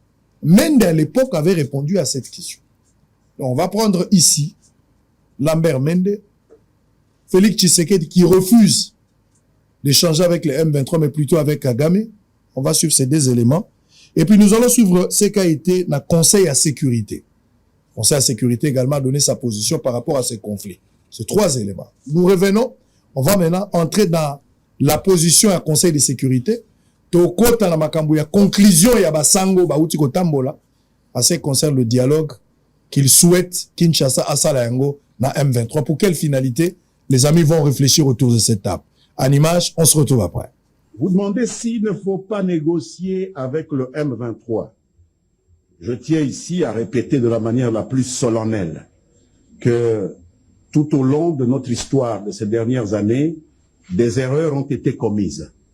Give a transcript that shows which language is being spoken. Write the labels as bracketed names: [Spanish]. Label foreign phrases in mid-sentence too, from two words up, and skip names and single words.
[French] Mende à l'époque avait répondu à cette question. Donc, on va prendre ici Lambert Mende, Félix Tshisekedi qui refuse d'échanger avec les M23, mais plutôt avec Kagame. On va suivre ces deux éléments. Et puis nous allons suivre ce qu'a été le Conseil à sécurité. Le Conseil à sécurité également a donné sa position par rapport à ces conflits. Ces trois éléments. Nous revenons. On va maintenant entrer dans la position à Conseil de sécurité. [Lingala] Tokota na makambu ya conclusion ya basango bauti kotambola [French] à ce qui concerne le dialogue qu'il souhaite Kinshasa [Lingala] asala yango na M23. [French] Pour quelle finalité? Les amis vont réfléchir autour de cette table. En image, on se retrouve après. Vous demandez s'il ne faut pas négocier avec le M23. Je tiens ici à répéter de la manière la plus solennelle que tout au long de notre histoire de ces dernières années, des erreurs ont été commises.